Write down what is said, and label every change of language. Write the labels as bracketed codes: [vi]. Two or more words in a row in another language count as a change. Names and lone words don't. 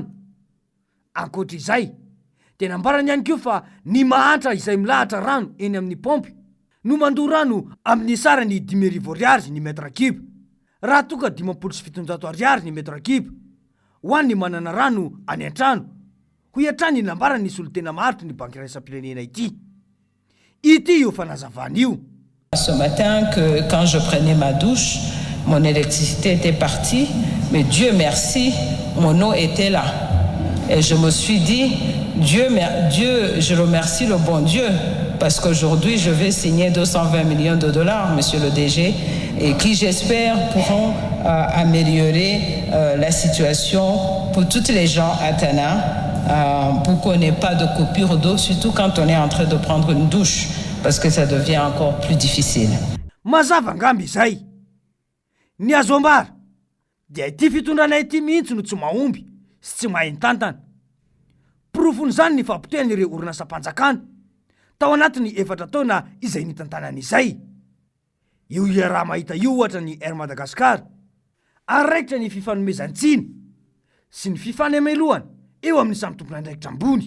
[mg] Ankoatr'izay dia nambarany ihany koa fa ny mahantra izay milahatra rano eny amin'ny pompy no mandoa rano amin'ny sarany 5,000 ariary ny metra kiba, raha toka 5,700 ariary ny metra kiba ho an'ny manana rano any an-trano, ho iatrany nambarany ny solo tena maharitra ny banky iraisam-pirenena ity. Ity io fanazavana io. [fr] Ce matin, que quand je prenais ma douche, mon électricité était partie, mais Dieu merci, mon eau était là. Et je me suis dit, Dieu, je remercie le bon Dieu, parce qu'aujourd'hui, je vais signer 220 millions de dollars, monsieur le DG, et qui, j'espère, pourront améliorer la situation pour toutes les gens à Tana, pour qu'on n'ait pas de coupure d'eau, surtout quand on est en train de prendre une douche, parce que ça devient encore plus difficile. [mg] Mazava ngamby izay. Ny azo ambara dia ity fitondrana ity mihitsy no tsy mahomby sy tsy mahintantana. Profon'izany ny fampitohan'ireo orinasa-panjakana tao anatin'ny 4 taona izay nitantanana izay. Io raha mahita io ohatra ny Air Madagascar, ary raikitra ny fifanomezan-tsiny sy ny fifanemelohana eo amin'ny samy tompon'andraikitra ambony.